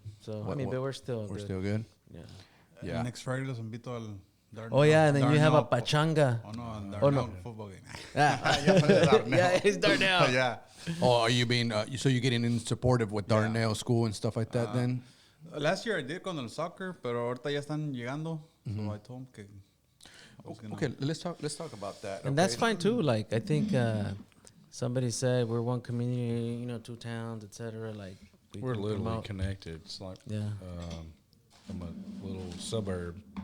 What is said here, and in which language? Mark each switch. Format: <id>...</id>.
<en>So What- but we're still We're good. still good. Yeah. Yeah. Next Friday</en> <es>los invito al Darnell.</es> <en>Oh yeah, and then you have a Darnell</en> <es>pachanga. Oh no, al</es> <en>Oh, Darnell no. football game. Ah. Darnell. Yeah, it's Darnell. Yeah. Oh, are you being so you're getting in supportive with Yeah. Darnell School and stuff like that? Then Last year I did</en> <es>con el soccer, pero ahorita ya están llegando.</es> <en>So I told him que I was gonna- okay, let's talk about that. And that's fine too. Like I think somebody said we're one community, 2 towns, etc. Like We're can literally promote. connected. It's like Yeah. from a little suburb.</en>